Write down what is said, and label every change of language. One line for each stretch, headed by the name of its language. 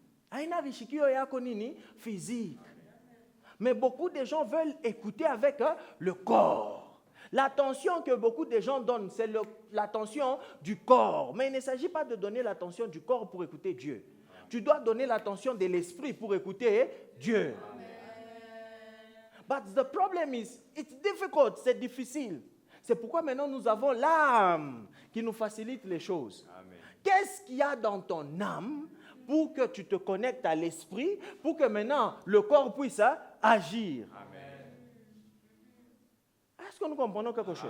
Swahili: Aina rishikiyo yako nini physique.
French: Mais beaucoup de gens veulent écouter avec le corps. L'attention que beaucoup de gens donnent, c'est l'attention du corps. Mais il ne s'agit pas de donner l'attention du corps pour écouter Dieu. Tu dois donner l'attention de l'esprit pour écouter Dieu.
English: But the problem is, it's difficult,
French: c'est difficile. C'est pourquoi maintenant nous avons l'âme qui nous facilite les choses. Amen. Qu'est-ce qu'il y a dans ton âme pour que tu te connectes à l'esprit, pour que maintenant le corps puisse agir? Amen. Est-ce que nous comprenons quelque chose?